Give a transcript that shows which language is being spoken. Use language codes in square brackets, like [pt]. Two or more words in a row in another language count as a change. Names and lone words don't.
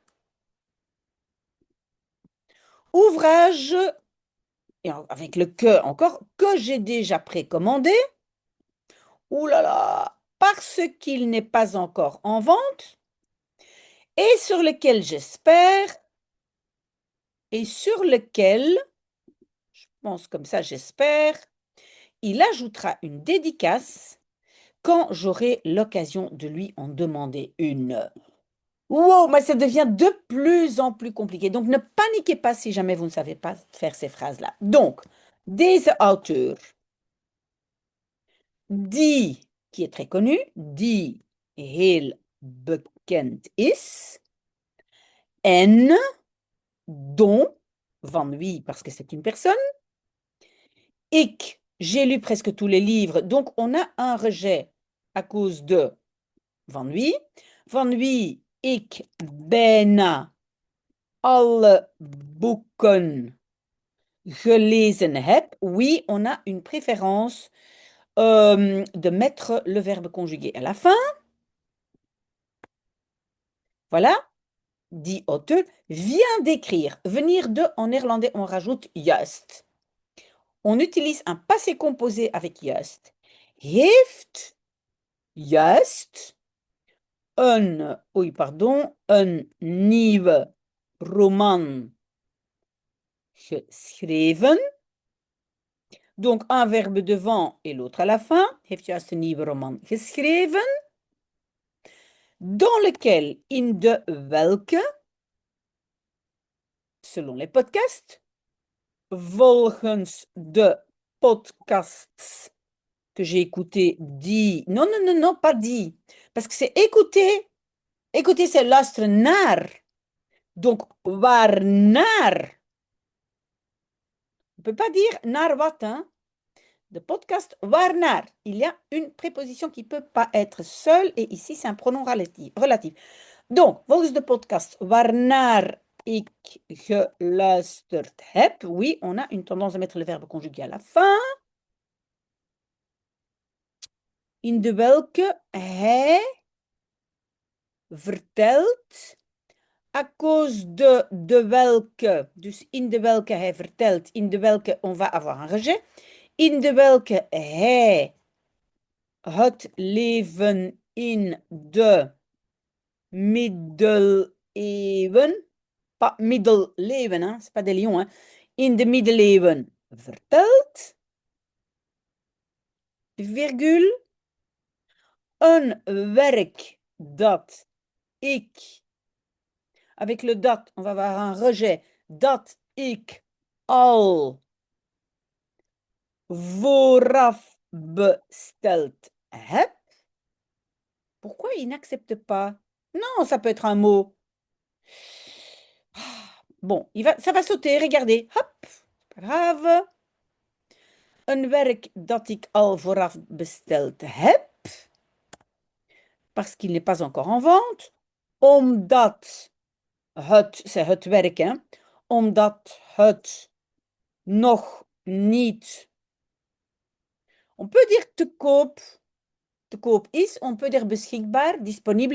[fr] ouvrage, et avec le que encore, que j'ai déjà précommandé, ouh là là, parce qu'il n'est pas encore en vente, et sur lequel j'espère, et sur lequel, je pense comme ça, j'espère, il ajoutera une dédicace quand j'aurai l'occasion de lui en demander une. Wow, mais ça devient de plus en plus compliqué. Donc, ne paniquez pas si jamais vous ne savez pas faire ces phrases-là. Donc, [nl] deze auteur, die, [fr] qui est très connu, [nl] die heel bekend is, en, dont, van wie, [fr] parce que c'est une personne, ik, j'ai lu presque tous les livres, donc on a un rejet à cause de [nl] van wie ik bijna alle boeken gelezen heb. [fr] Oui, on a une préférence de mettre le verbe conjugué à la fin. Voilà, [nl] die auteur [fr] vient d'écrire. Venir de, en néerlandais, on rajoute juist. On utilise un passé composé avec juist. [nl] Heeft juist een, oei, pardon, een nieuwe roman geschreven. [fr] Donc, un verbe devant et l'autre à la fin. [nl] Heeft juist een nieuwe roman geschreven. [fr] Dans lequel, [nl] in de welke, [fr] selon les podcasts, [nl] volgens de podcasts [fr] que j'ai écoutés, dit, non, non, non, non, pas dit, parce que c'est écouter, écouter c'est [nl] luisteren naar, [fr] donc waarnaar, on ne peut pas dire [nl] naar wat, [fr] hein, [nl] de podcast waarnaar, [fr] il y a une préposition qui ne peut pas être seule, et ici c'est un pronom relatif. Donc, [nl] volgens de podcast waarnaar ik geluisterd heb, [fr] oui, on a une tendance à mettre le verbe conjugué à la fin. [nl] In de welke hij vertelt, [fr] à cause de [nl] welke, dus in de welke hij vertelt, in de welke [fr] on va avoir un rejet, [nl] in de welke hij het leven in de middeleeuwen, pas middeleeuwen, [fr] hein, c'est pas des lions, hein, [nl] in de middeleeuwen vertelt, virgule, een werk dat ik, [fr] avec le dat, on va avoir un rejet, [nl] dat ik al vooraf besteld heb. [fr] Pourquoi il n'accepte pas? Non, ça peut être un mot. Bon, ça va sauter, regardez. Hop, pas grave. [nl] Een werk dat ik al vooraf besteld heb, [fr] parce qu'il n'est pas encore en vente, [nl] omdat c'est het werk, hè, omdat het nog niet, [fr] on peut dire [nl] te koop is, [fr] on peut dire beschikbaar, disponible.